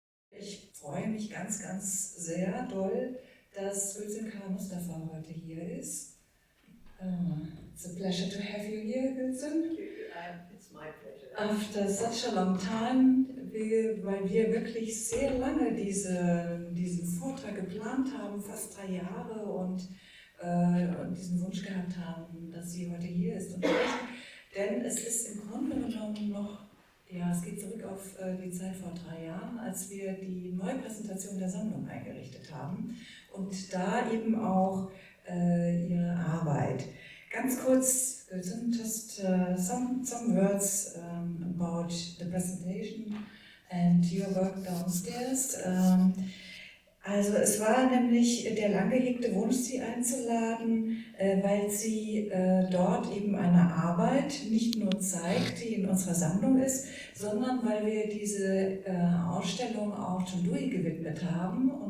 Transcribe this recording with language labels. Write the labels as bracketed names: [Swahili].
[German] Ich freue mich ganz, ganz sehr doll, dass Gülsün Karamustafa heute hier ist. [English] It's a pleasure to have you here, Gülsün. It's my pleasure. After such a long time, [German] weil wir wirklich sehr lange diesen Vortrag geplant haben, fast 3 Jahre, und diesen Wunsch gehabt haben, dass sie heute hier ist und spricht. Denn es ist im Grunde genommen noch, ja, es geht zurück auf die Zeit vor 3 Jahren, als wir die Neupräsentation der Sammlung eingerichtet haben und da eben auch ihre Arbeit. Ganz kurz, [English] just some words about the presentation and your work downstairs. [German] Also es war nämlich der lang gehegte Wunsch, Sie einzuladen, weil Sie dort eben eine Arbeit nicht nur zeigt, die in unserer Sammlung ist, sondern weil wir diese Ausstellung auch John Dewey gewidmet haben.